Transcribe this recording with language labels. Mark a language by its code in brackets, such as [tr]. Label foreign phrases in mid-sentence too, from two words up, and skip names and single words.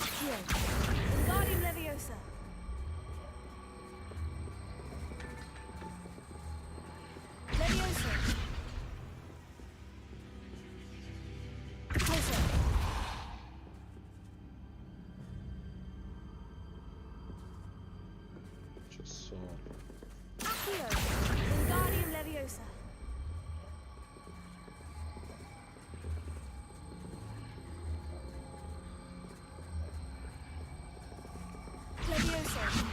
[en] Accio. Wingardium Leviosa. Leviosa. Closer. [ar] شو صار؟ [en] Accio. Wingardium Leviosa. Leviosa.